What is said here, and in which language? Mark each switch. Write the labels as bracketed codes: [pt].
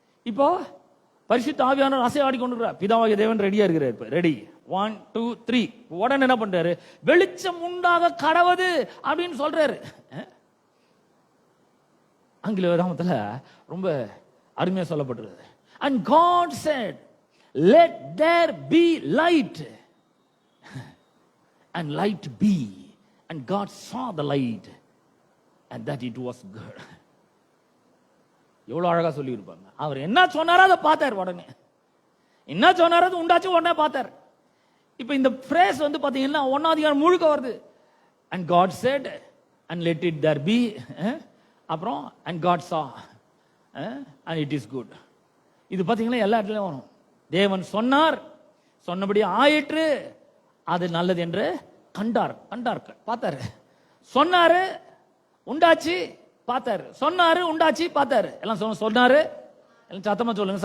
[ta] இப்போ பரிசுத்த ஆவியானவர் அசைவாடி கொண்டிருக்கிறார். பிதாவாகிய தேவன் ரெடியா இருக்கிறார். இப்ப ரெடி 1 2 3 உடனே என்ன பண்றாரு? வெளிச்சம் உண்டாக கடவுது அப்படின்னு சொல்றாரு. ஆங்கில வேதாகமத்துல ரொம்ப அருமையா சொல்லப்பட்டிருக்கு. [en] And God said, let there be light, and light be, and God saw the light and that it was good. [ta] எவ்வளவு அழகா சொல்லி இருப்பாங்க. அவர் என்ன சொன்னாரோ அதை பார்த்தார். உடனே என்ன சொன்னாரோ அது உண்டாச்சு, உடனே பார்த்தார். இப்ப இந்த phrase வந்து பாத்தீங்கன்னா 1ஆம் அதிகாரம் முழுக்க வருது. [en] And God said and let it there be, [ta] அப்புறம் [en] and God saw and it is good. [ta] இது பாத்தீங்கன்னா எல்லா இடத்துலயும் வரும். தேவன் சொன்னார், சொன்னபடி ஆயிற்று, அது நல்லது என்று கண்டார். பார்த்தாரு. சொன்னாரு உண்டாச்சு, பார்த்தாரு. சொன்னாரு உண்டாச்சு, பார்த்தாரு. எல்லாம் சொன்னாரு, எல்லாம் சத்தமா சொல்லுங்க.